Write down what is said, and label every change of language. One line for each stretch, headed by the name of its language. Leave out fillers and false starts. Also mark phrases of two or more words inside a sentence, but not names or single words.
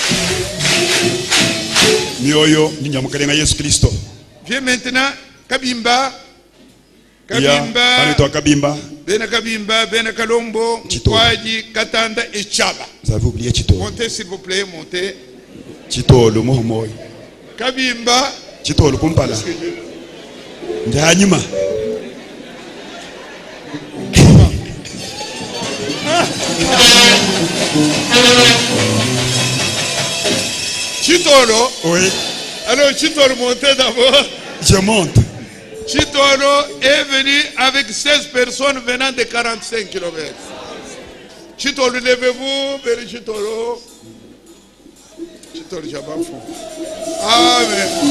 French: Viens maintenant, Kabimba. Bena Kabimba, Bena Kalombo, Mkwaji, Katanda et Chaba. Vous avez oublié Chito. Montez s'il vous plaît, montez. Chito, le mot. Kabimba. Chito, le kumpala. Ndanyuma. Chitolo. Oui. Alors Chitolo, montez d'abord. Je monte. Chitolo est venu avec 16 personnes venant de 45 km. Chitolo, levez-vous, Béri Chitolo. Chitolo, Jabafou. Amen.